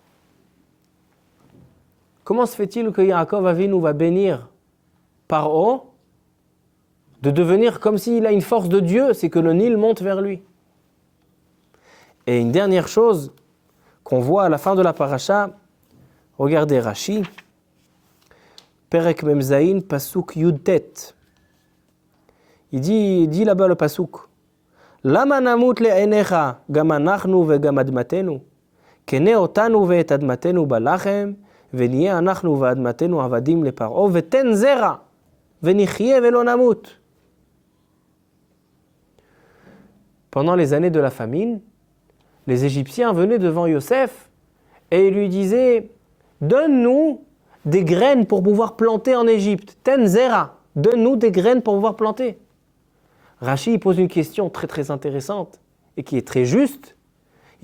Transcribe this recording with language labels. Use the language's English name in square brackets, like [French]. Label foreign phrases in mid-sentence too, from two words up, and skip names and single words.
[French] Comment se fait-il que Yaakov Avinu va bénir Paro de devenir comme s'il a une force de Dieu, c'est que le Nil monte vers lui? Et une dernière chose qu'on voit à la fin de la paracha, regardez Rashi, [Hebrew] פרק מ"ז, פסוק י"ט. [French] Il dit là-bas le Pasuk, [Hebrew] למה נמות לעיניך גם אנחנו וגם אדמתנו קנה אתנו ואת אדמתנו בלחם, ונהיה אנחנו ואדמתנו עבדים לפרעה, ותן זרע, ונחיה ולא נמות. [French] Pendant les années de la famine, les Égyptiens venaient devant Yosef et lui disaient donne-nous des graines pour pouvoir planter en Égypte. [Hebrew] תן זרע, [French] donne-nous des graines pour pouvoir planter. Rashi pose une question très très intéressante et qui est très juste.